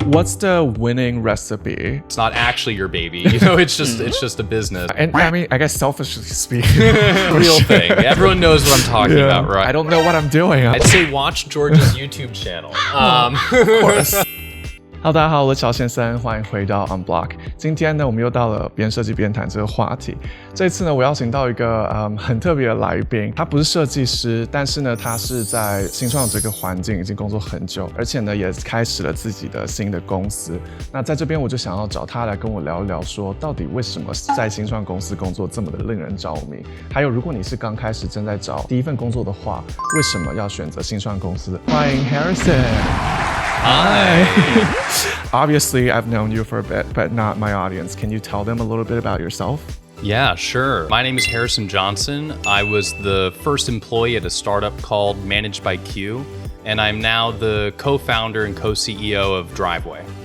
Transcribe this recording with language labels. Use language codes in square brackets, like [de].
[en] What's the winning recipe? It's not actually your baby, it's just a business. And I mean, I guess selfishly speaking, real thing. Everyone knows what I'm talking about, right? I don't know what I'm doing. I'd say watch George's YouTube channel. Of course. [zh] Hello， 大家好，我是乔先生，欢迎回到 Unblock。今天呢，我们又到了边设计边谈这个话题。这次呢，我邀请到一个很特别的来宾，他不是设计师，但是呢，他是在新创这个环境已经工作很久，而且呢，也开始了自己的新的公司。那在这边，我就想要找他来跟我聊一聊，说到底为什么在新创公司工作这么的令人着迷？还有，如果你是刚开始正在找第一份工作的话，为什么要选择新创公司？ [en] 欢迎 Harrison。Hi. Obviously, I've known you for a bit, but not my audience. Can you tell them a little bit about yourself? Yeah, sure. My name is Harrison Johnson. I was the first employee at a startup called Managed by Q, and I'm now the co-founder and co-CEO of Driveway.